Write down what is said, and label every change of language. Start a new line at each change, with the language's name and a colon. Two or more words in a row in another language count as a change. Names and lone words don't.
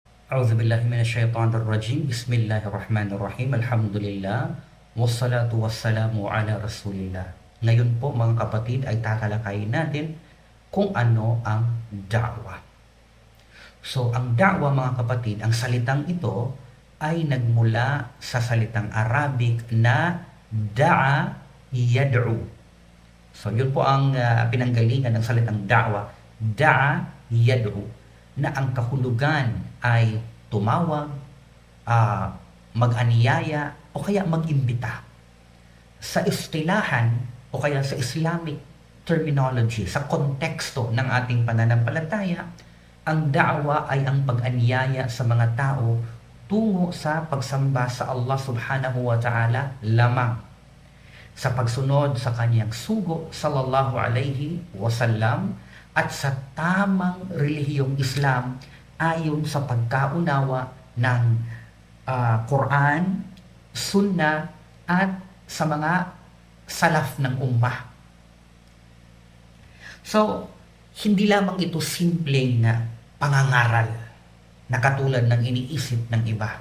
Arabic: أعوذ بالله من الشيطان الرجيم بسم الله الرحمن الرحيم الحمد لله والصلاة والسلام على رسول الله.
Filipino: Ngayon po mga kapatid ay tatalakayin natin kung ano ang da'wa. So ang da'wa mga kapatid, ang salitang ito ay nagmula sa salitang Arabic na
Arabic: دعا يدعو.
Filipino: So yun po ang pinanggalingan ng salitang da'wa,
Arabic: دعا يدعو,
Filipino: na ang kahulugan ay tumawag, mag-aniyaya o kaya mag-imbita. Sa istilahan o kaya sa
English: Islamic terminology,
Filipino: sa konteksto ng ating pananampalataya, ang da'wa ay ang pag-aniyaya sa mga tao tungo sa pagsamba sa Allah
Arabic: سبحانه وتعالى
Filipino: lamang, sa pagsunod sa kanyang sugo
Arabic: صلى الله عليه وسلم,
Filipino: at sa tamang relihiyong Islam ayon sa pagkaunawa ng Quran, Sunnah at sa mga salaf ng ummah. So, hindi lamang ito simpleng pangangaral na katulad ng iniisip ng iba.